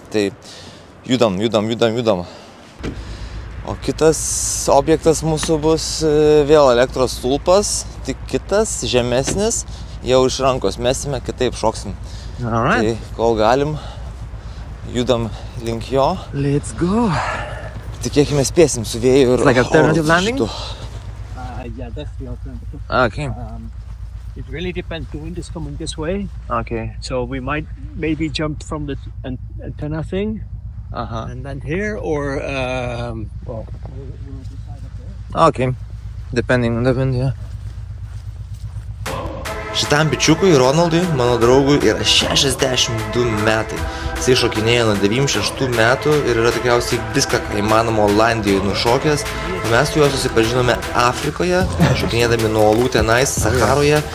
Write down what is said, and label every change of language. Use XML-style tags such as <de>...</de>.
<lt>Tai judam. O kitas objektas mūsų bus vėl elektros stulpas, tik kitas, žemesnis. Jau iš rankos mesime, kitaip šoksim. Tai kol galim, judam link jo.</lt> <en>Let's go.</en> <lt>Tikėkime spėsim su vėju ir</lt> <en>like alternative landing? Yeah, that's the alternative. Okay. It really depends. The wind is coming this way, Okay. so we might maybe jump from the antenna thing and then here, or well, we'll decide up there. Okay. Depending on the wind, yeah.</en> <lt>Šitam bičiukui, Ronaldui, mano draugui, yra 62 metai. Jisai šokinėja nuo 96 metų ir yra tikriausiai viską, ką įmanoma Olandijoje nušokęs. Mes su juo susipažinome Afrikoje, šokinėdami nuo olų tenais, Saharoje.</lt>